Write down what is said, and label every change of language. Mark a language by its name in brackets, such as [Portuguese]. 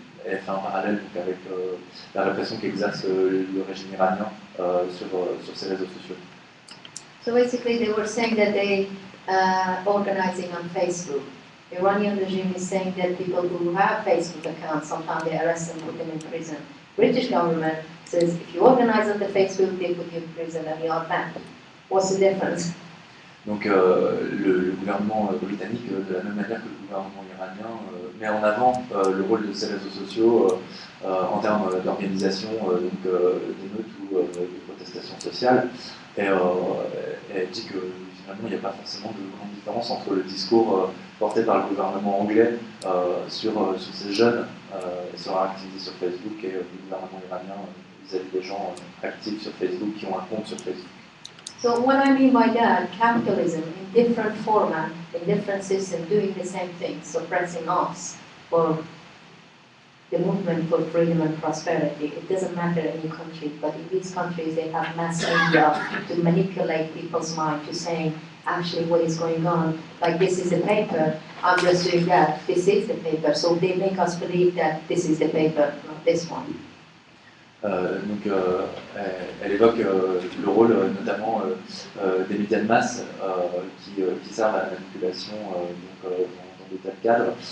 [French] Elle fait un parallèle donc, avec la répression qu'exerce le régime iranien sur ces réseaux sociaux. [English] So basically they were saying that they organizing on Facebook. The Iranian regime is saying that people who have Facebook accounts, sometimes they arrest them, put them in prison. British government says if you organize on the Facebook, they put you in prison and you are banned. What's the difference? [French] Donc le gouvernement britannique, de la même manière que le gouvernement iranien, met en avant le rôle de ces réseaux sociaux en termes d'organisation d'émeutes ou de protestations sociales. Et elle dit que finalement il n'y a pas forcément de grande différence entre le discours porté par le gouvernement anglais sur ces jeunes sur leur activité sur Facebook et le gouvernement iranien vis-à-vis des gens actifs sur Facebook qui ont un compte sur Facebook. [English] So what I mean by that, capitalism in different format, in different system, doing the same thing, suppressing us for the movement for freedom and prosperity. It doesn't matter in any country, but in these countries they have mass media to manipulate people's mind to saying actually what is going on. Like this is the paper, I'm just doing that, this is the paper. So they make us believe that this is the paper, not this one. [French] Elle évoque le rôle notamment des médias de masse qui servent à la manipulation dans de tels cadres.